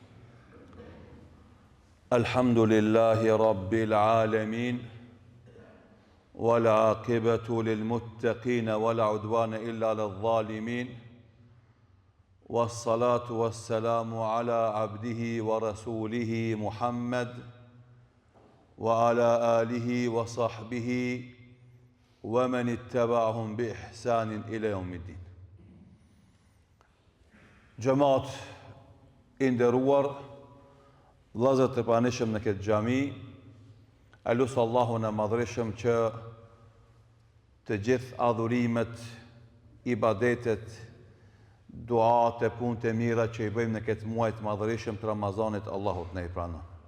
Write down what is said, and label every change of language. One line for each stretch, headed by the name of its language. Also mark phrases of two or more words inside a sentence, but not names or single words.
Arabic: الحمد لله رب العالمين، والعاقبة للمتقين ولا عدوان إلا للظالمين، والصلاة والسلام على عبده ورسوله محمد وعلى آله وصحبه ومن اتبعهم بإحسان إلى يوم الدين.
Albanian: Gjëmat i nderuar, vëllezër të pranishëm në këtë xhami, e lusë Allahun e madhreshëm që të gjithë adhurimet, ibadetet, duat e punët e mira që i bëjmë në këtë muaj të madhreshëm të Ramazanit, Allahut ne i pranon.